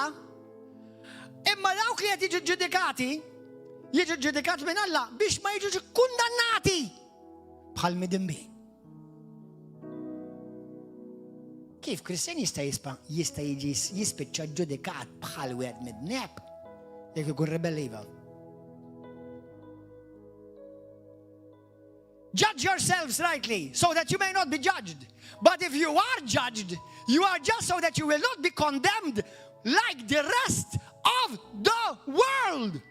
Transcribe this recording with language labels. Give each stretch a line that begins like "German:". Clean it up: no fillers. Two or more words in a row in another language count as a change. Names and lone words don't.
Maltese: Imma dawk li qed jiġu ġudikati jiġu ġudikat minn Alla biex ma jiġux kundannati bħal midimbi. Kif Kristjan jista' jiġi jispiċċa ġudikat bħal wieħed midneb jekk ikun rebelliva?
English: judge yourselves rightly, so that you may not be judged. But if you are judged, you are just so that you will not be condemned like the rest of the world.